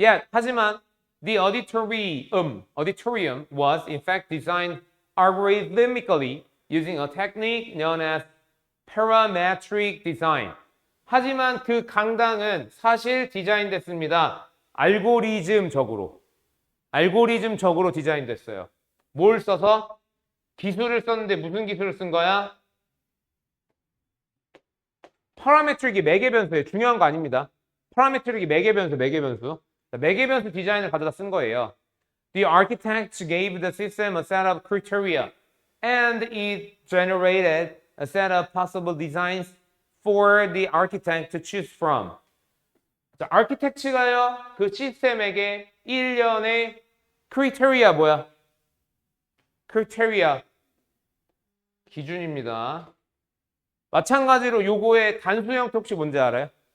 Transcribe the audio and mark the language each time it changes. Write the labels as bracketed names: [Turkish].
[Korean] 하지만 [English] the auditorium was in fact designed algorithmically using a technique known as parametric design. [Korean] 하지만 그 강당은 사실 디자인됐습니다. 알고리즘적으로 디자인됐어요. 뭘 써서? 기술을 썼는데 무슨 기술을 쓴 거야? 파라메트릭이 매개변수예요. 중요한 거 아닙니다. 파라메트릭이 매개변수. 매개변수 디자인을 가져다 쓴 거예요. [English] The architects gave the system a set of criteria and it generated a set of possible designs for the architect to choose from. [Korean] 자, 아키텍트가요, 그 시스템에게 일련의 크리테리아 뭐야? 크리테리아 기준입니다. 마찬가지로 요거의 단수 형태 혹시 뭔지 알아요?